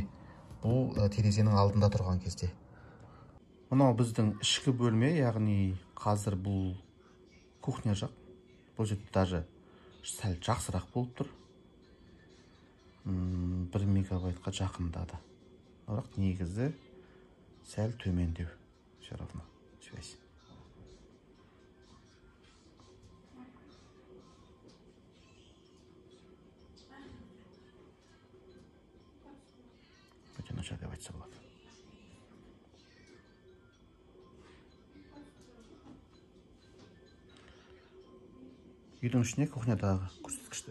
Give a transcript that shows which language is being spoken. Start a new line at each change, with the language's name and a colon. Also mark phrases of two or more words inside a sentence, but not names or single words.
Kazakh: Бұл терезенің алдында тұрған кезде. Мынау біздің ішкі бөлме, яғни қазір бұл кухня жақ. Бұл жерде даже сәл жақсырақ болып тұр. 1 мегабайтқа жақындады. Бірақ негізі сәл төмендеу.
Russian: Все равно связь.
Kazakh: Өте нашар деп айтса болады. Үйдің ішіне кухнядағы көрсеткіштер.